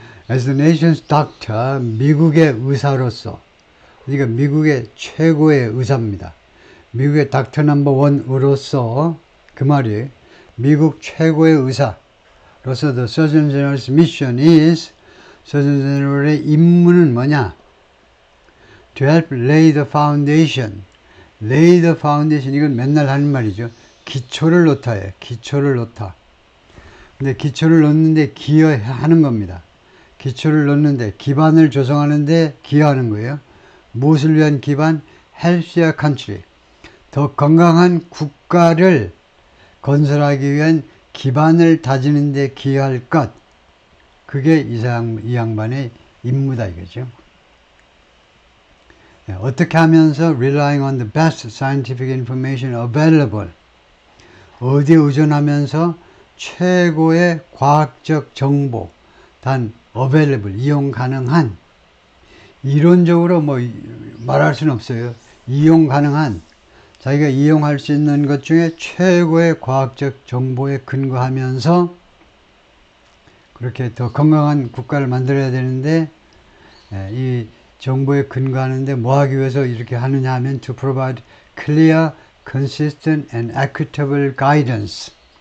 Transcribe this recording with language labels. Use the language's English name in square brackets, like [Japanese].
[English] As the nation's doctor, [Korean] 미국의 의사로서, 그러니까 미국의 최고의 의사입니다. 미국의 닥터 넘버 원으로서 그 말이 미국 최고의 의사로서 [English] the Surgeon General's mission is [Korean] 서전 제너럴의 임무는 뭐냐? [English] To help lay the foundation. lay the foundation, [Korean] 이건 맨날 하는 말이죠. 기초를 놓다예요. 기초를 놓다. 근데 기초를 놓는데 기여하는 겁니다. 기초를 놓는데, 기반을 조성하는데 기여하는 거예요. 무엇을 위한 기반? [English] healthier country. [Korean] 더 건강한 국가를 건설하기 위한 기반을 다지는 데 기여할 것. 그게 이 양반의 임무다 이거죠. 어떻게 하면서 [English] relying on the best scientific information available. [Korean] 어디에 의존하면서 최고의 과학적 정보, 단 available, 이용 가능한, 이론적으로 뭐 말할 수는 없어요. 이용 가능한, 자기가 이용할 수 있는 것 중에 최고의 과학적 정보에 근거하면서 그렇게 더 건강한 국가를 만들어야 되는데, 이 정보에 근거하는데 뭐 하기 위해서 이렇게 하느냐 하면 [English] to provide clear, consistent and equitable guidance.